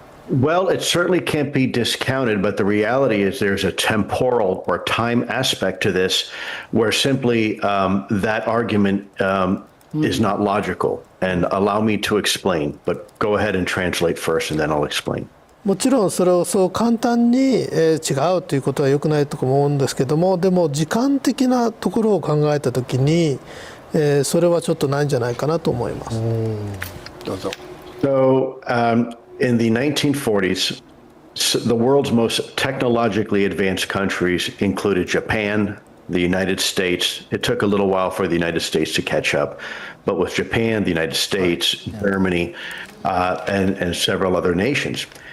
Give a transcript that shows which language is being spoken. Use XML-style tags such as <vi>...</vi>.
<en>Well, it certainly can't be discounted, but the reality is there's a temporal or time aspect to this where simply that argument is not logical. And allow me to explain, but go ahead and translate first and then I'll explain.</en> <ja>もちろんそれをそう簡単に違うということは良くないと思うんですけども、でも時間的なところを考えたときに、それはちょっとないんじゃないかなと思います。どうぞ。</ja> <en>So, in the 1940s, the world's most technologically advanced countries included Japan, the United States. It took a little while for the United States to catch up, but with Japan, the United States, Germany, and several other nations.</en>